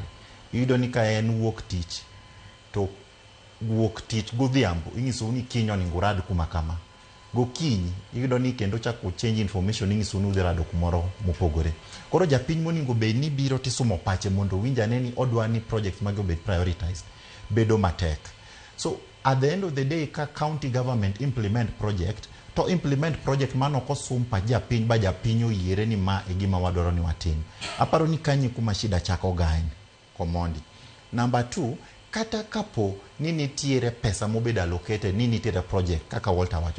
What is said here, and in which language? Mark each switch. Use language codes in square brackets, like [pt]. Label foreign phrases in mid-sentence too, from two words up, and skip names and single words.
[luo] Iyudo ni ka en wuok tich to wuok tich godhiambo ing'iso ni kiny onego urad kuma kama. Gokinyi iyudo ni kendo chako [en] change information [luo] ing'iso ni udhi rado kumoro mopogore. Koro japiny monego bed ni biro tisumo pache mondo winj ane ni odwa ni project mage obed prioritized bedo matek. [en] So at the end of the day [luo] ka [en] county government implement project [luo] to [en] implement project [luo] mano kosum pa japiny ba japiny oyiere ni ma e gima wadwaro ni watim. Aparo ni kanyi kuma shida chako gaen komondi. Number 2, kata kapo ni nitiere pesa mobed allocated ni nitiere project kaka Walter wacho.